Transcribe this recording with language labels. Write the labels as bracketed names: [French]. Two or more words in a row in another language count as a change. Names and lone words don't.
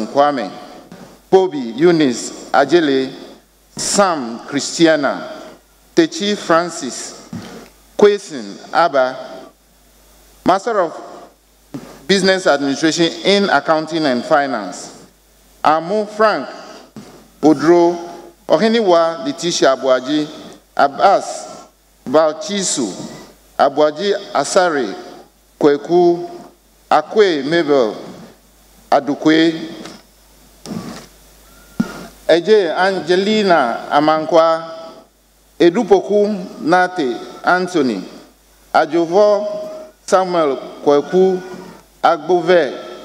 [English] Kwame, Bobby Eunice Ajele, Sam Christiana, Techi Francis, Kwesin Abba, Master of Business Administration in Accounting and Finance, Amu Frank Odro, Oheniwa Letitia Abuaji, Abbas Balchisu, Abuaji Asare, Kweku, Akwe Mabel, Adukwe, Eje Angelina Amankwa, Edupoku Nate Anthony, Ajovo Samuel Kweku, Agbove,